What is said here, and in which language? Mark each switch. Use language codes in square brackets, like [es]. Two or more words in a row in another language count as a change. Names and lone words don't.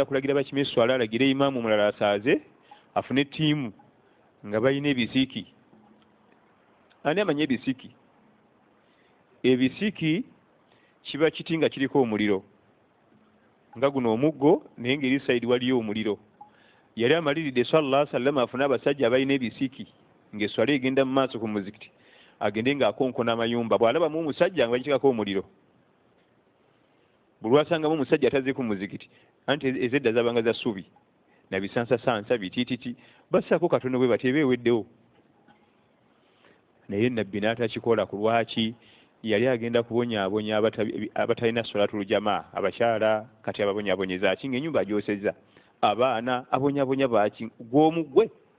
[lg] kulagira bakime eswala alagire imaamu omulala asaaze afune ttiimu nga balina ebisiiki ani amanye ebisiiki ebisiiki kiba kiti nga kiriko omuliro nga guno omuggo naye ng'eri sayidi waliyo omuliro yali amaliridde [ar] صلى الله عليه وسلم [lg] afune abasajja abalina ebisiiki ng'eswala egenda mu maaso ku muzikiti agende ng'akonkona amayumba bw'alabamu omusajja nga bagitekako omuliro buli lwasangamu omusajja ataze ku muzikiti anti ezedda zabanga za ssubi na bisansasansa bitiititi bassaako katono bwe bati ebeeweddewo naye nabbi n'atakikola ku lwaki yali agenda kubonyaabonya abatalina [ar] صلاة الجماعة [lg] abakyala kati ababonyaabonyeza ki ng'ennyumba agyosezza abaana abonyaabonya baki gw'omugwe